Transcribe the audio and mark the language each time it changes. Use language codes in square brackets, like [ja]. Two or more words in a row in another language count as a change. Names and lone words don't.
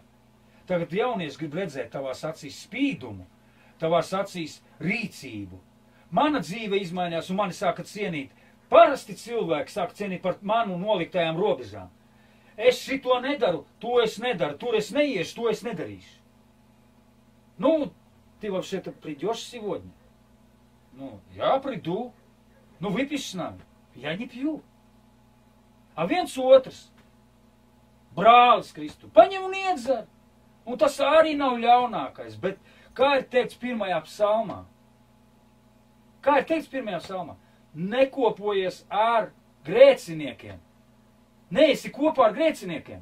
[lv] Tagad jaunieši grib redzēt tavās acīs spīdumu, tavās acīs rīcību. Mana dzīve izmainījās un mani sāka cienīt. Parasti cilvēki sāka cienīt par manu noliktajām robežām. Es šito nedaru, to es nedaru, tur es neiešu, to es nedarīšu. [ru] Ну, ты вообще-то придешь сегодня? Ну, я приду. Ну, выпьешь с нами? Я не пью. [lv] А viens otrs, brālis Kristu, paņem un iedzer. Un tas arī nav ļaunākais, bet kā ir teikts 1. psalmā? Kā ir teikts 1. psalmā? Nekopojies ar grēciniekiem. Neesi kopā ar grēciniekiem.